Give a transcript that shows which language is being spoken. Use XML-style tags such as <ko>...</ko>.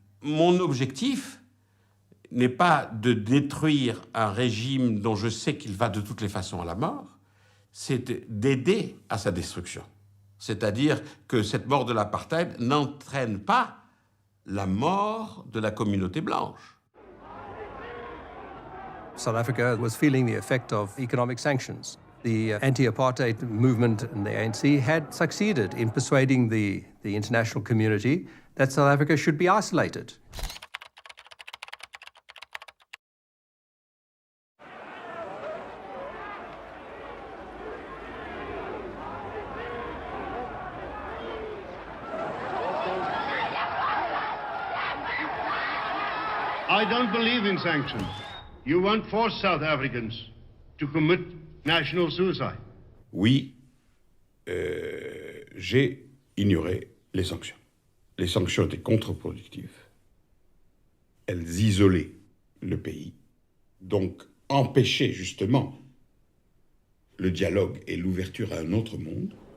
<fr>Mon objectif n'est pas de détruire un régime dont je sais qu'il va de toutes les façons à la mort, c'est d'aider à sa destruction. C'est-à-dire que cette mort de l'apartheid n'entraîne pas la mort de la communauté blanche.</fr> <en>South Africa was feeling the effect of economic sanctions. The anti-apartheid movement and the ANC had succeeded in persuading the international community that South Africa should be isolated. I don't believe in sanctions. You won't force South Africans to commit national suicide.</en> <fr>Oui, j'ai ignoré les sanctions. Les sanctions étaient contre-productives. Elles isolaient le pays, donc empêchaient justement le dialogue et l'ouverture à un autre monde.</fr>